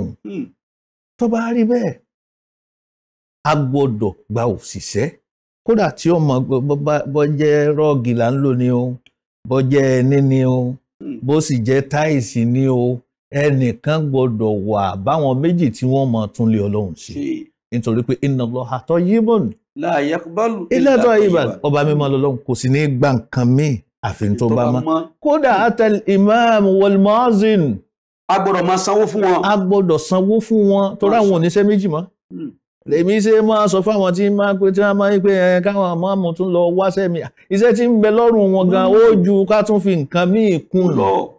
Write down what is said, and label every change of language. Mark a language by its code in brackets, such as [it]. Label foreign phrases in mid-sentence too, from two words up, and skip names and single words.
[yo] Tó bá rí bẹ́ẹ̀ a gbọ́dọ̀ gba òṣìṣẹ́ kódà tí ó mọ bọ́ jẹ́ rọ́ọ̀gì là ń lò ní o. Bó jẹ́ ẹni ni o bó sì jẹ́ táìsì ni o ẹnìkan gbọ́dọ̀ wà báwọn méjì tí wọ́n mọ̀ tún lé Ọlọ́run sí nítorí pé [ar] إن الله طيب لا يقبل إلا طيبا [yo] ọba mímọ́ lọ́lọ́run kò sì ní gbà nǹkan míì àfi tó bá mọ́. [ar] Kódà حتى الإمام والمؤذن [yo] a gbọ́dọ̀ máa sanwó fún wọn. A gbọ́dọ̀ sanwó fún wọn torí àwọn oníṣẹ́ méjì mọ́. Lèmi ṣe máa sọ fáwọn tí máa pé tí wọ́n máa ń pè káwọn máàmù tún lọ wáṣẹ́ mi iṣẹ́ tí ń bẹ lọ́rùn wọn gan ó ju ká tún fi nǹkan míì kún lọ.